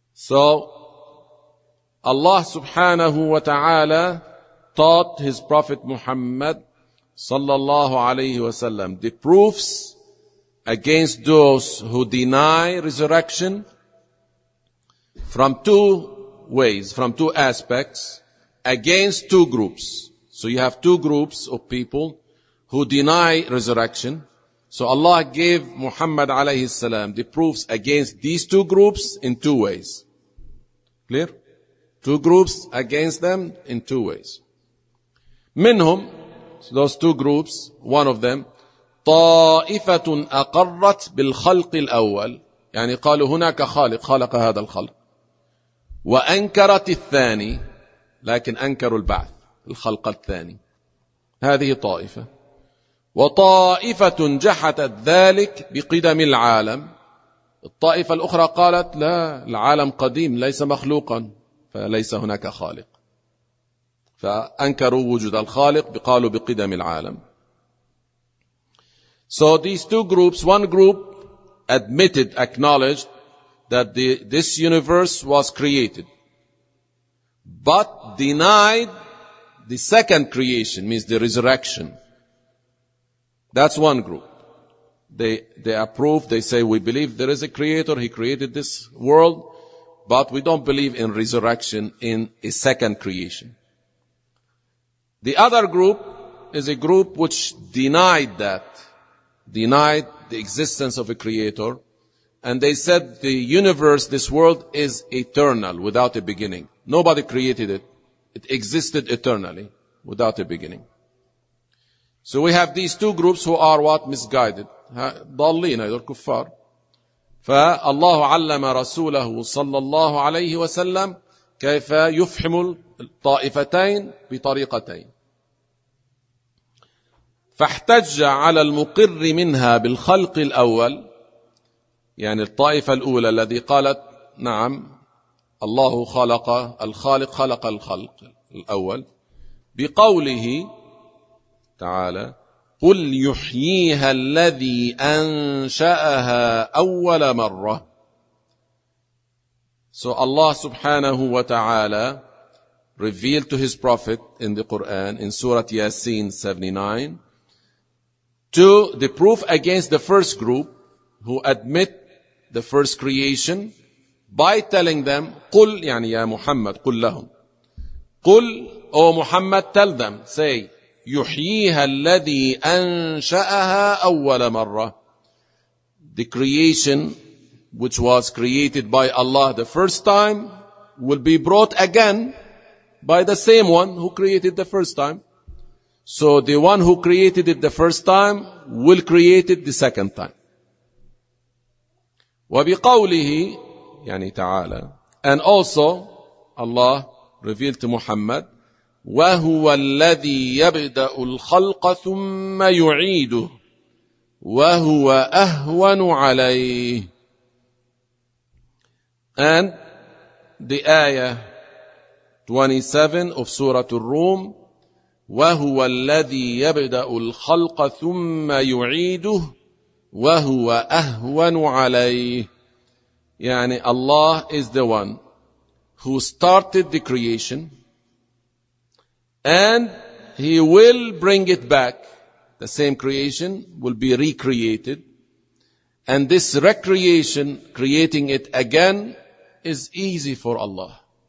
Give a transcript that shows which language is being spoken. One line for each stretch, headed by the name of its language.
English: so
Arabic: الله سبحانه وتعالى
English: taught his prophet Muhammad sallallahu alayhi wa sallam the proofs against those who deny resurrection from two ways, from two aspects, against two groups. So you have two groups of people who deny resurrection. So Allah gave Muhammad alayhi salam the proofs against these two groups in two ways. Clear? Two groups against them in two ways.
Arabic: منهم,
English: so those two groups, one of them,
Arabic: طائفة أقرت بالخلق الأول يعني قالوا هناك خالق خلق هذا الخلق وأنكرت الثاني لكن أنكروا البعث الخلق الثاني هذه طائفة وطائفة جحدت ذلك بقدم العالم الطائفة الأخرى قالت لا العالم قديم ليس مخلوقا فليس هناك خالق فأنكروا وجود الخالق قالوا بقدم العالم
English: So these two groups, one group admitted, acknowledged that this universe was created, but denied the second creation, means the resurrection. That's one group. They approve, they say, we believe there is a creator, he created this world, but we don't believe in resurrection, in a second creation. The other group is a group which denied that, denied the existence of a creator, and they said the universe, this world, is eternal, without a beginning. Nobody created it. It existed eternally, without a beginning. So we have these two groups who are what?
Arabic: Misguided. ضالين هذو الكفار. فالله علم رسوله صلى الله عليه وسلم كيف يفهم الطائفتين بطريقتين. فاحتج على المقر منها بالخلق الأول، يعني الطائفة الأولى الذي قالت نعم الله خلق، الخالق خلق الخلق الأول، بقوله تعالى قل يحييها الذي أنشأها أول مرة.
English: So Allah subhanahu wa ta'ala revealed to his prophet in the Quran in Surah Yasin 79 to the proof against the first group who admit the first creation by telling them
Arabic: قل يعني يا محمد قل لهم قل أو محمد
English: tell them say
Arabic: يحييها الذي أنشأها أول مرة.
English: The creation which was created by Allah the first time will be brought again by the same one who created the first time. So the one who created it the first time will create it the second time.
Arabic: وبقوله يعني تعالى
English: and also Allah revealed to Muhammad
Arabic: وهو الذي يبدأ الخلق ثم يعيده وهو أهون عليه.
English: And the ayah 27 of Surah Ar-Rum
Arabic: وهو الذي يبدأ الخلق ثم يعيده وهو أهون عليه.
English: يعني Allah is the one who started the creation and he will bring it back. The same creation will be recreated. And this recreation, creating it again, is easy for Allah.